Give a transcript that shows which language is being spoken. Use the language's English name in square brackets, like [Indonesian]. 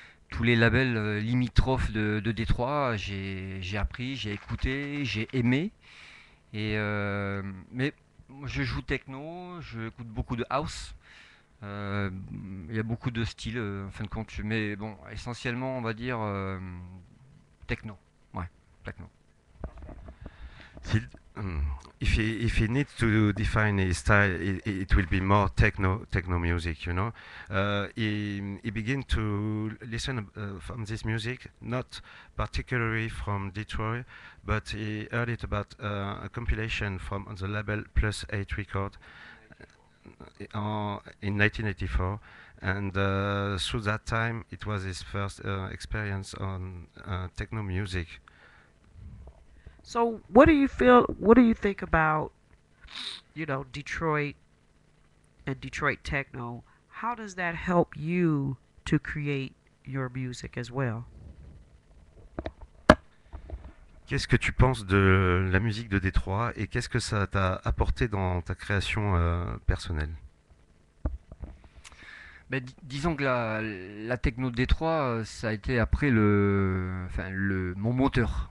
[French] Tous les labels limitrophes de Détroit, j'ai appris, j'ai écouté, j'ai aimé. Et mais je joue techno, j'écoute beaucoup de house. Il y a beaucoup de styles en fin de compte, mais bon, essentiellement on va dire techno. Ouais, techno. [English] If he needs to define his style, it will be more techno music, you know. He began to listen from this music, not particularly from Detroit, but he heard it about a compilation from the label Plus 8 Record. in 1984, and through that time, it was his first experience on techno music. So, what do you feel? What do you think about, Detroit and Detroit techno? How does that help you to create your music as well? [French] Qu'est-ce que tu penses de la musique de Détroit et qu'est-ce que ça t'a apporté dans ta création personnelle? Ben, disons que la techno de Détroit, ça a été après mon moteur.